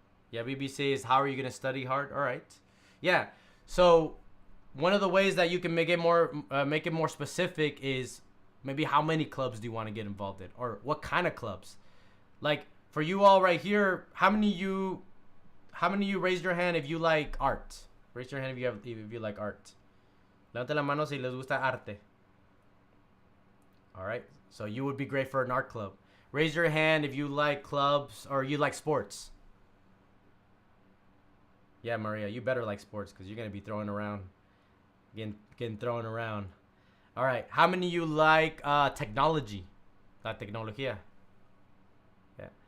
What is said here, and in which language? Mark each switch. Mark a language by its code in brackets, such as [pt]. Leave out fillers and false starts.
[en] Yeah, BB says, how are you going to study hard? All right. Yeah. So one of the ways that you can make it more specific is maybe how many clubs do you want to get involved in, or what kind of clubs? Like for you all right here, how many of you raised your hand if you like art? Raise your hand if you like art. [es] Levante la mano si les gusta arte. [en] All right. So you would be great for an art club. Raise your hand if you like clubs or you like sports. Yeah, Maria, you better like sports because you're going to be throwing around. Getting thrown around. All right. How many of you like technology? [es] La tecnología. [en] Yeah.